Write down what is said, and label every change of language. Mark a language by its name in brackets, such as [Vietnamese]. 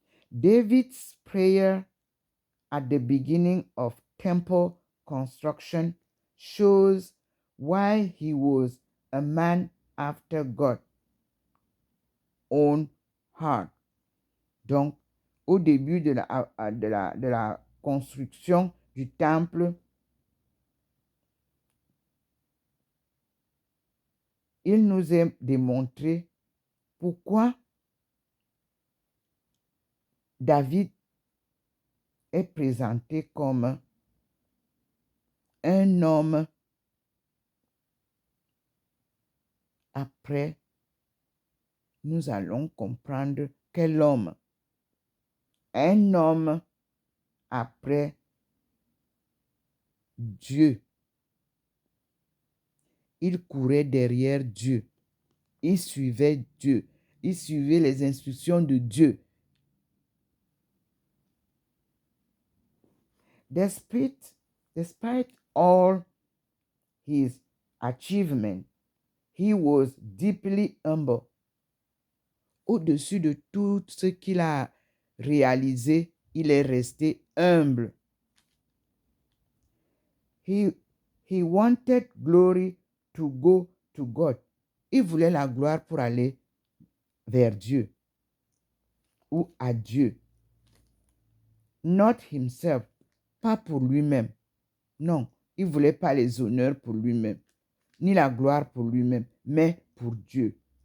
[English] David's prayer at the beginning of temple construction shows why he was a man after God's own heart. [French] Donc, au début de la construction du temple, il nous est démontré pourquoi David est présenté comme un homme après. Nous allons comprendre quel homme. Un homme après Dieu. Il courait derrière Dieu. Il suivait Dieu. Il suivait les instructions de Dieu. [English] Despite all his achievements, he was deeply humble. [French] Au-dessus de tout ce qu'il a réalisé, il est resté humble. [English] He wanted glory to go to God. [French] Il voulait la gloire pour aller vers Dieu ou à Dieu. [English] Not himself, [French] pas pour lui-même. Non, il ne voulait pas les honneurs pour lui-même, ni la gloire pour lui-même, mais pour Dieu.